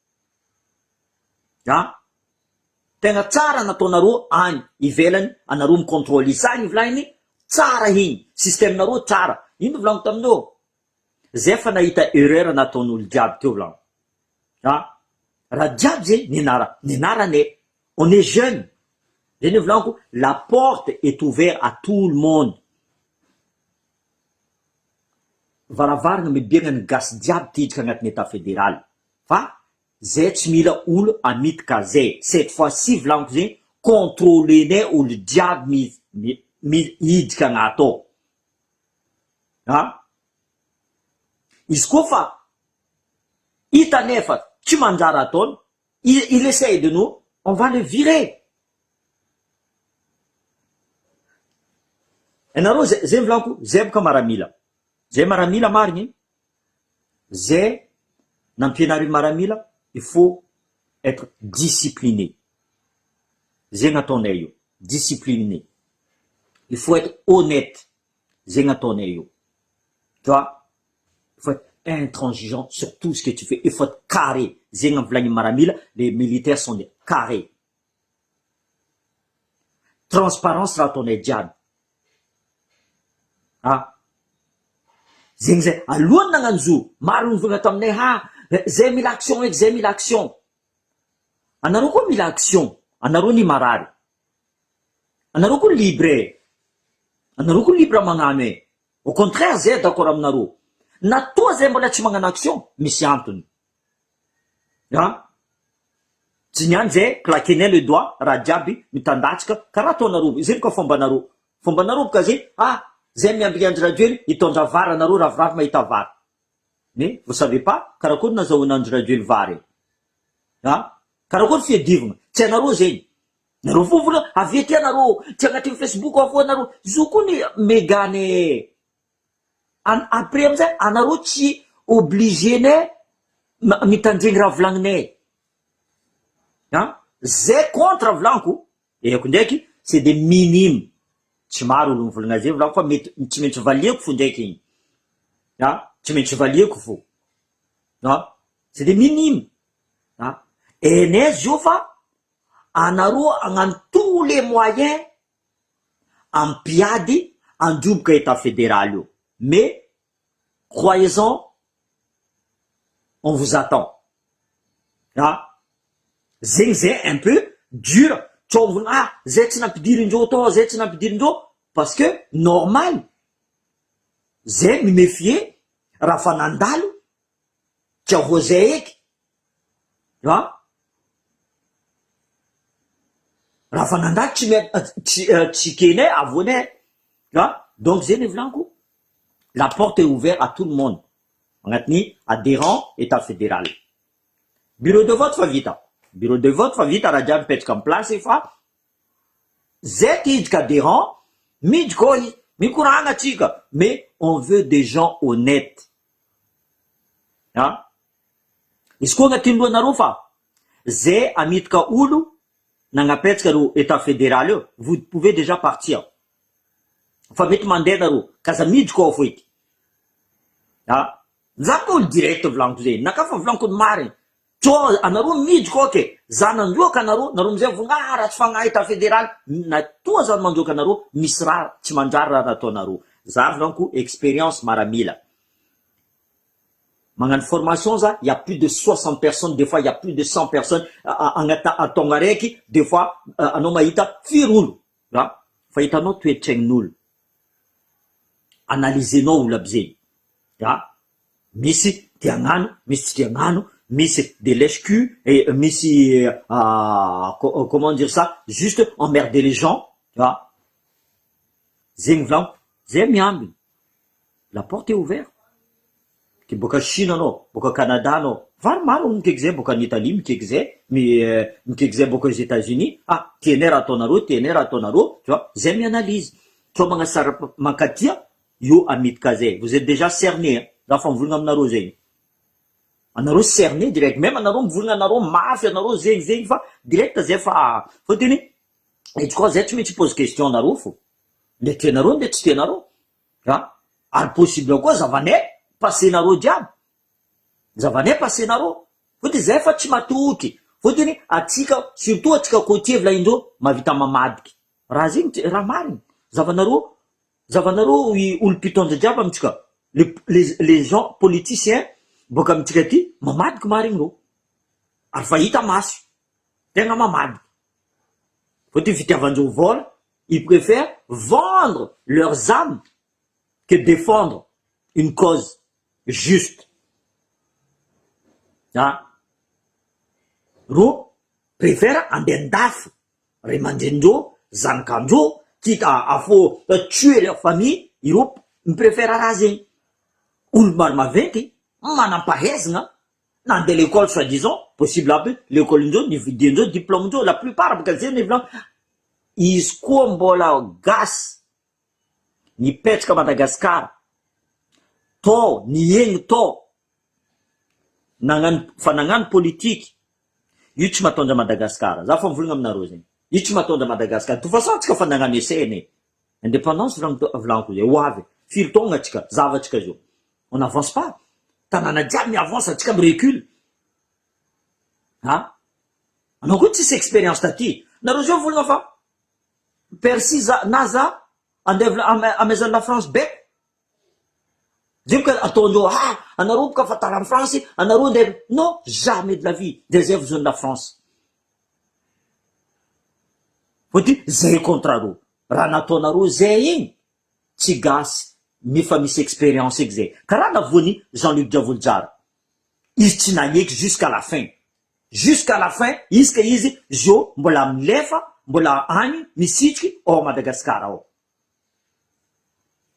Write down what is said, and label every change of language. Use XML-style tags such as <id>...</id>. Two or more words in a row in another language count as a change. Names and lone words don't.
<mg>tegna tsara nataonareo any ivelany anareo micontrôle izany volagny tsara iny système nareo tsara ino volaniko taminao zay fa nahita erreur nataon'olo jiaby teo volaniko raha jiaby zay nianaranay</mg> <fr>on est jeune</fr> <mg>zay ny volaniko</mg> <fr>la porte est ouverte à tout le monde</fr> <mg>varavarana mibiagna ny gasy jiaby tiditra agnatin'ny</mg> <fr>état fédéral</fr> <mg>fa zay tsy mila olo amitika zay</mg> <fr>cette fois-ci</fr> <mg>volaniko zegny contrôlenay olo jiaby midika agnato izy koa fa hitanay fa tsy manjara ataony</mg> <fr>il essaye de nous on va le virer</fr> <mg>anareo zay volaniko zay boka maramila marigny zay nampianary maramila</mg> <fr>il faut être discipliné</fr> <mg>zegny ataonay io</mg> <fr>discipliné il faut être honnête</fr> <mg>zegny ataonay io</mg> <fr>tu vois il faut être intransigeant sur tout ce que tu fais il faut être carré</fr> <mg>zegny amy volagny maramila</mg> <fr>les militaires sont des carrés</fr> <mg>transparence raha ataonay jiaby zegny zay alohany nagnano zo maro nivogna taminay zay mila action eky zay mila action anareo koa mila action anareo ny marary anareo koa libre magnano</mg> <fr>au contraire</fr> <mg>zay d'accord aminareo natoa zay mbola tsy magnano action misy antony tsy niany zay claquenay</mg> <fr>le doigt</fr> <mg>raha jiaby mitandatsika karaha ataonareo zay boka fombanareo boka zay zay miambiandry radio ely hitondra vary anareo ravoravo mahita vary.</mg> <fr>Mais vous savez pas</fr> <mg>karakory nazahoanandry radio ely vary karakory fiadivagna tsy anareo zegny. Nareo fo vola avy ty anareo tsy agnatin'ny Facebook avo anareo zo koa ny megane après amizay anareo tsy obligé ne mitandregny raha volagninay zay contre volaniko eko ndraiky</mg> <fr>c'est des minimes.</fr> <mg>Tsy maro olo mivolagna zay volaniko fa mety tsy maintsy valiako fo ndraiky igny tsy maintsy valiako fo</mg> <fr>c'est des minimes</fr> <mg>enay zio fa anareo agnano</mg> <fr>tous les moyens</fr> <mg>ampiady androboka</mg> <fr>état fédéral</fr> <mg>io.</mg> <fr>Mais croyez-en, on vous attend. Zay un peu dur.</fr> <mg>Zay tsy nampidirindreo tao, zay tsy nampidirindreo</mg> <fr>parce que normal.</fr> <mg>Zay mimefie raha fa nandalo tsy avo zay eky. Raha fa nandalo tsy kenay avonay. Donc zay ny volaniko.</mg> <fr>La porte est ouverte à tout le monde. Agnatiny adhérent état fédéral. Bureau de vote</fr> <mg>fa vita.</mg> <fr>Bureau de vote</fr> <mg>fa vita raha jiaby mipetraka amin'ny place fa zay tidika adhérent miditra koa izy mikoragna atsika.</mg> <fr>Mais on veut des gens honnêtes.</fr> <mg>Izy koa agnatiny loanareo fa zay amitika olo nagnapetraka ro</mg> <fr>état fédéral</fr> <mg>io,</mg> <fr>vous pouvez déjà partir.</fr> <mg>Fa mety mandeha nareo kaza miditra koa fo eky. Za koa olo direct volaniko zay nakafa volaniko ny mariny tso anareo miditra koa ke za nandroaka anareo amizay vonga raha tsy fagnahy</mg> <fr>état fédéral</fr> <mg>natoa za mandroaka anareo misy raha tsy mandrary raha nataonareo. Za volaniko expérience maramila magnano formation za</mg> <fr>il y a plus de 60 personnes, des fois il y a plus de 100 personnes</fr> <mg>agnata atonga raiky,</mg> <fr>des fois</fr> <mg>anao mahita firy olo fa hitanao toetraign'olo. Analysenao olo aby zegny. Misy tiagnano, misy tsy tiagnano, misy</mg> <fr>de lèche-cul et misy comment dire ça, juste emmerder les gens.</fr> <mg>Zegny volaniko, zay miambiny.</mg> <fr>La porte est ouverte.</fr> <mg>Ke boka Chine anao, boka Canada anao, maro mikaiky zay boka</mg> <fr>en Italie</fr> <mg>mikaiky zay, mikaiky zay boka</mg> <fr>aux États-Unis.</fr> <mg>Tianay raha ataonareo, tianay raha ataonareo,</mg> <fr>tu vois,</fr> <mg>zay mianalyse. Tsao magnasara mankatia io amitika zay.</mg> <fr>Vous êtes déjà cerné.</fr> <mg>Za fa mivolagna aminareo zegny. Anareo cerné direct. Même anareo mivolagna anareo mafy anareo zegny fa direct zay fa fotony izy koa zay tsy maintsy</mg> <fr>pose question</fr> <mg>anareo fo. Nde tianareo nde tsy tianareo. Ary possible koa zavanay passenareo jiaby. Zavanay passenareo. Fotony zay fa tsy matoky. Fotony atsika surtout atsika côtier volaindreo mavita mamadiky. Raha zegny raha mariny. Zavanareo olo mpitondra jiaby amitsika.</mg> <fr>Les gens politiciens</fr> <mg>boka amitsika ty mamadiky mariny reo. Ary fa hita maso. Tegna mamadiky. Fotony fitiavandreo vola,</mg> <fr>ils préfèrent vendre leurs âmes que défendre une cause juste.</fr> <mg>Ro préfèrent andendafo ray aman-drenindreo, zanakandreo,</mg> <fr>quitte à faut tuer leur famille,</fr> <mg>iro mipréfère raha zegny. Olo maro maventy manampahaizagna nandeha</mg> <fr>l'école soi-disant possible</fr> <mg>aby l'école indreo nividiandreo diplôme indreo</mg> <fr>la plupart</fr> <mg>baka zay ny volan izy koa mbola gasy nipetraka Madagasikara tao niegny tao fa nagnano politiky io tsy matondra Madagasikara. Za fa mivolagna aminareo zegny io tsy matondra Madagasikara.</mg> <fr>De toute façon</fr> <mg>atsika fa nagnano</mg> <fr>essai indépendance</fr> <mg>volaniko zay ho avy firy taogna atsika zavatsika zio.</mg> <fr>On n'avance pas.</fr> <mg>Tanàna jiaby mi-avance atsika mi-recule. Anao koa tsisy expérience taty. Nareo zio volagna fa Percy na za andeha amezan'ny la France bec. Zay ka ataondreo anareo boka fa tara amin'ny France, anareo andeha.</mg> <fr>Non, jamais de la vie. Des œuvres de la France.</fr> <mg>Fotony zay contrareo. Raha nataonareo zay igny tsy gasy. Nefa misy expérience eky zay. Karaha navony Jean-Luc Diavolojara. Izy tsy naneky</mg> <fr>jusqu'à la fin. Jusqu'à la fin,</fr> <mg>izy ka izy zio mbola milefa, mbola agny misitriky ao Madagasikara ao.</mg>